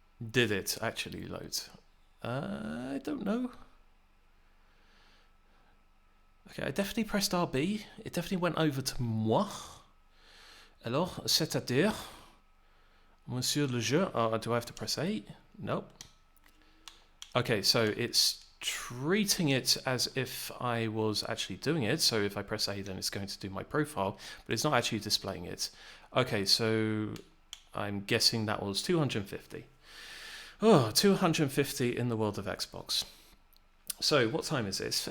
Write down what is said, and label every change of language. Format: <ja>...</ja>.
<en>Did it actually load? I don't know. Okay, I definitely pressed RB. It definitely went over to moi.</en> <fr>Alors, c'est-à-dire, Monsieur le jeu.</fr> <en>Do I have to press A? Nope. Okay, so it's treating it as if I was actually doing it. So if I press A, then it's going to do my profile, but it's not actually displaying it. Okay, so I'm guessing that was 250. Oh, 250 in the world of Xbox. So, what time is it?</en>